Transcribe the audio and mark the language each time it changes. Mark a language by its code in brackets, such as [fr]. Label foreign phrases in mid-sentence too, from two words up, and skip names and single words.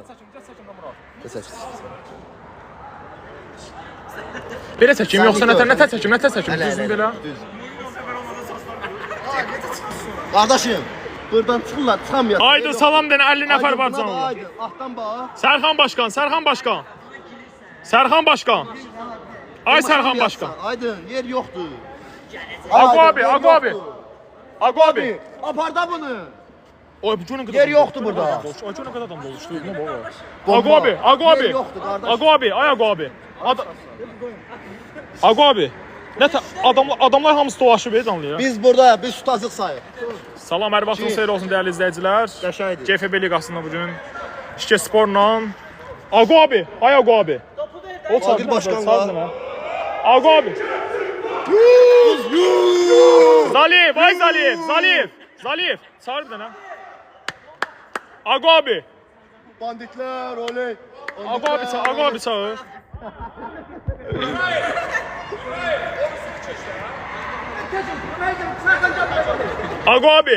[az] Gəç. Belə çəkim, yoxsa nətə çəkim, düzgün belə. Qardaşım, buradan çıxırlar, çıxamıyor. Aydın salam denə 50 nəfər var canlı. Aydın, altdan bax. Sərxan başkan, Sərxan başkan. Sərxan başkan. Ay Sərxan başkan. Aydın, yer yoxdur. Ago abi, Ago abi. Ago abi. Aparda bunu. Oy bu günün qədər. Yer yoxdur burada. Ay günün qədər adam doluşdu. Nə baba? Bomba. Ago abi, Ago abi. Yer yoxdur qardaş. Ago abi, ay Ago abi. Ago abi. Nətə adamlar hamısı dolaşıb canlıya. Biz burada, biz tutacaq sayıq. Salam, hər vaxtınız xeyir olsun dəyərli izləyicilər. Qəşəngdir. GFB liqasında bu gün İşçi Sporla Ago abi, ay Ago abi. O Adil başkan var. Ago abi. Zaliyev, ay Zaliyev, Zaliyev. Zaliyev, çağır bir dənə. Ago abi. Banditlər, oley. Ago abi çağır. Ago abi.